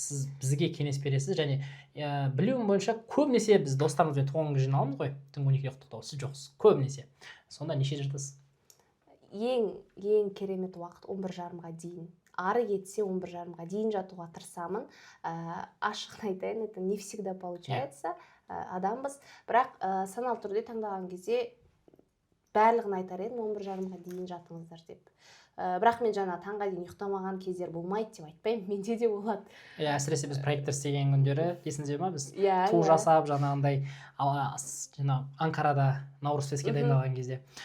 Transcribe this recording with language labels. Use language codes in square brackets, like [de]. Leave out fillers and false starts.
[kk] Сіз бізге кеңес бересіз, және білуім бойынша көбінесе біз достарымызбен туған күнге жиналамыз ғой, түнгі 12-ге ұйықтауға. Сіз жоқсыз, көбінесе. Сонда нешеде жатасыз? Ең керемет уақыт 11:30-ға дейін. Ары кетсе 11:30-ға дейін жатуға тырысамын. Ашығын айтайын, [ru] это не всегда получается. [kk] Адамбыз, бірақ саналы түрде таңдаған кезде барлығын айтар едім, 11:30-ға дейін жатыңыздар деп. Бірақ мен жаңа таңға дейін ұйықтамаған кездер болмайды деп айтпаймын, менде де болады. Әсіресе біз проекттер істеген күндері, есіңізде ма, біз Иә, ту жасап, жаңағындай Анкарада Наурыз фестке дайындалған кезде.